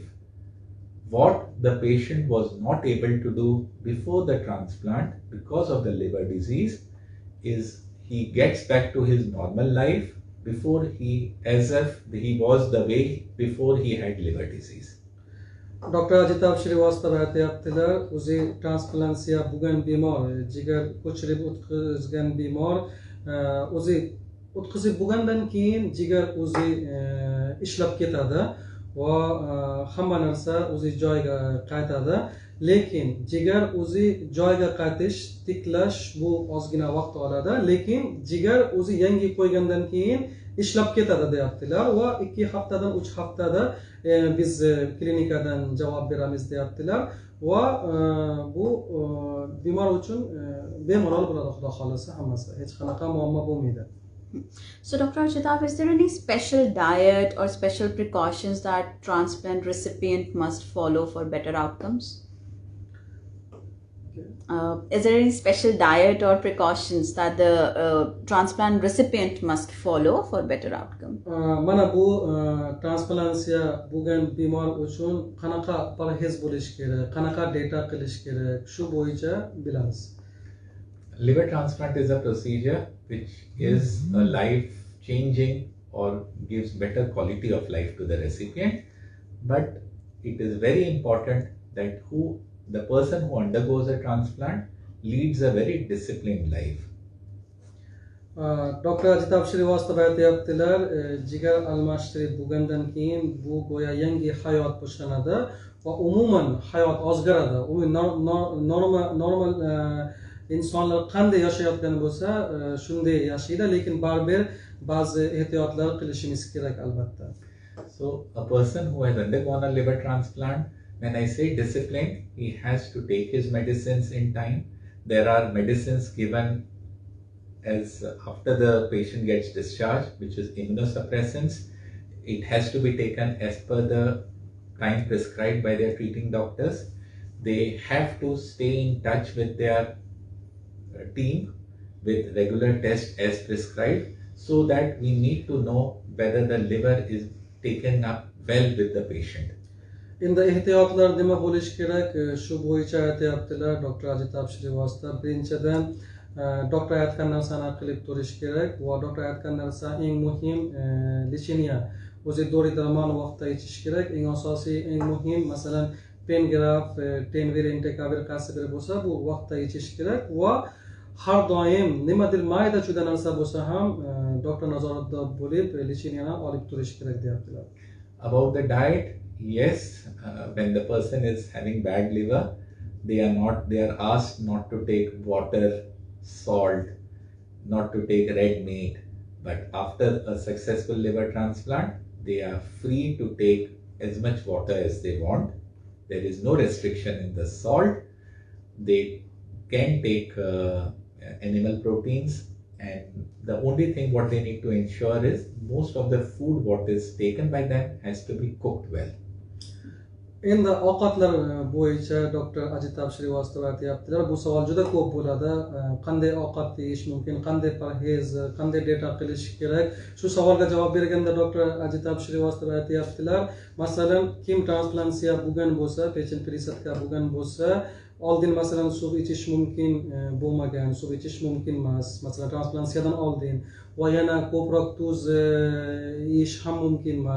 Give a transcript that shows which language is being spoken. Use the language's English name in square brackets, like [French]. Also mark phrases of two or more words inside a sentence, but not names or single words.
[English] What the patient was not able to do before the transplant because of the liver disease is he gets back to his normal life before as if he was the way before he had liver disease. [Uzbek] Dr. Ajita Shrivastava aytayaptilar, o'zi transplantatsiya bo'lgan bemor, jigar ko'chirib o'tkazgan bemor, o'zi o'tkazib bo'lgandan keyin jigar o'zi ishlab ketadi va hamma narsa o'zi joyiga qaytadi. Lekin jigar o'zi joyiga qaytish, tiklash bu ozgina vaqt oladi, lekin jigar o'zi yangi qo'ygandan keyin ishlab ketadi deyaptilar va 2 haftadan 3 haftada biz klinikadan javob beramiz deyaptilar va bu bemor uchun bemalol bo'ladi, xudo xolasa hammasi. Hech qanaqa muammo bo'lmaydi. [English] So Dr. Ajitav, is there any special diet or special precautions that transplant recipient must follow for better outcomes? Is there any special diet or precautions that the transplant recipient must follow for better outcome? [Uzbek] Mana bu transplantatsiya bo'lgan bemor uchun qanaqa parhez bo'lish kerak, qanaqa dieta qilish kerak, shu bo'yicha bilamiz. [English] Liver transplant is a procedure which is a life-changing or gives better quality of life to the recipient, but it is very important that the person who undergoes a transplant leads a very disciplined life. [Uzbek] Dr. Ajitav Shrivastava aytayaptilar, jigar almashtirib bo'lgandan keyin bu go'yo yangi hayot boshlanadi va umuman hayot o'zgaradi. Normal insonlar qanday yashayotgan bo'lsa, shunday yashaydi, lekin baribir ba'zi ehtiyotlar qilishimiz kerak albatta. [English] So a person who has undergone a liver transplant, when I say discipline, he has to take his medicines in time. There are medicines given as after the patient gets discharged, which is immunosuppressants. It has to be taken as per the time prescribed by their treating doctors. They have to stay in touch with their team with regular tests as prescribed, so that we need to know whether the liver is taken up well with the patient. [Uzbek] Endi ehtiyotlar nima bo'lish kerak, shu bo'yicha aytayaptilar Dr. Ajitav Shrivastava. Birinchidan doktor aytgan narsani qilib turish kerak va doktor aytgan narsa eng muhim lecheniya. O'zi dori darmon vaqtida ichish kerak. Eng asosiy, eng muhim, masalan, pengraf, tenver, entekaver qaysi biri bo'lsa, bu vaqtida ichish kerak va har doim nimadir mayda juda narsa bo'lsa ham doktor nazoratida bo'lib lecheniyani olib turish kerak deyaptilar. [English] About the diet, yes, when the person is having bad liver, they are asked not to take water, salt, not to take red meat. But after a successful liver transplant, they are free to take as much water as they want. There is no restriction in the salt. They can take animal proteins, and the only thing what they need to ensure is most of the food what is taken by them has to be cooked well. [Uzbek] Endi ovqatlar bo'yicha Dr. Ajitav Shrivastava aytayaptilar, bu savol juda ko'p bo'ladi. Qanday ovqat yeyish mumkin, qanday parhez, qanday dieta qilish kerak? Shu savolga javob berganda Dr. Ajitav Shrivastava aytayaptilar, masalan, kim transplantatsiya bo'lgan bo'lsa, [Russian] печень пересадка [Uzbek] bo'lgan bo'lsa, oldin masalan suv ichish mumkin bo'lmagan, suv ichish mumkin emas, masalan transplantatsiyadan oldin, va yana ko'proq tuz yeyish ham mumkin emas.